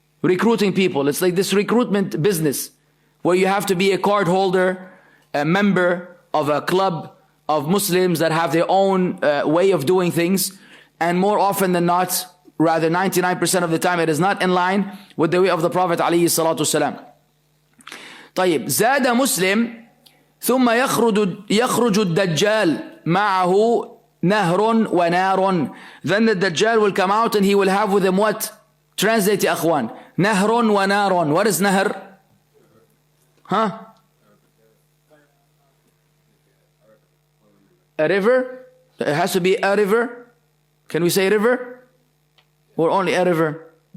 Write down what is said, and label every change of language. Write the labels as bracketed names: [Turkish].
[English] It's like this recruitment business where you have to be a card holder, a member of a club of Muslims that have their own way of doing things. And more often than not, rather 99% of the time, it is not in line with the way of the Prophet [Arabic] عليه الصلاة والسلام. طيب زاد مسلم ثم يخرج الدجال معه نهر ونار. [English] Then the Dajjal will come out and he will have with him what? Translate ya akhwan. [Arabic] نهر ونار. [English] What is nahr? Huh? A river? It has to be a river. Can we say river? Or only a river?